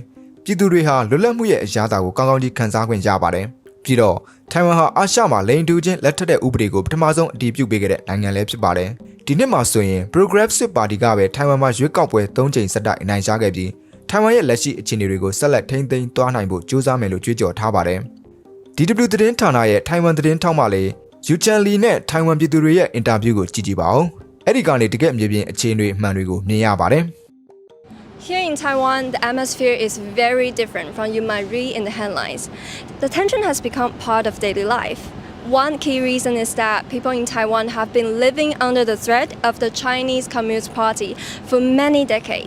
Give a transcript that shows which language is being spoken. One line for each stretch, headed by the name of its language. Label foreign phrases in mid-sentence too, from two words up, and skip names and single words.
Burmese: ပြည်သူတွေဟာလွတ်လပ်မှုရဲ့အရာသာကိုကောင်းကောင်းကြီးခံစားခွင့်ရပါတယ်ပြီးတော့ထိုင်ဝမ်ဟာအာရှမှာလိန်တူချင်းလက်ထက်တဲ့ဥပဒေကိုပထမဆုံးအတည်ပြုပေးခဲ့တဲ့နိုင်ငံလည်းဖြစ်ပါတယ်ဒီနှစ်မှာဆိုရင် Progressive Party ကပဲထိုင်ဝမ်မှာရွေးကောက်ပွဲ3ကြိမ်ဆက်တိုက်အနိုင်ရခဲ့ပြီးထိုင်ဝမ်ရဲ့လက်ရှိအခြေအနေတွေကိုဆက်လက်ထိန်းသိမ်းသွားနိုင်ဖို့ကြိုးစားမယ်လို့ကြွေးကြော်ထားပါတယ် DW သတင်းဌာနရဲ့ထိုင်ဝမ်သတင်းထောက်မှလည်းယူချန်လီနဲ့ထိုင်ဝမ်ပြည်သူတွေရဲ့အင်တာဗျူးကိုကြည့်ကြည့်ပါဦးအဲ့ဒီကနေတကယ်မြေပြင်အခြေအနေအမှန်တွေကိုမြင်ရပါတယ်
English: Here in Taiwan, the atmosphere is very different from you might read in the headlines. The tension has become part of daily life. One key reason is that people in Taiwan have been living under the threat of the Chinese Communist Party for many decades.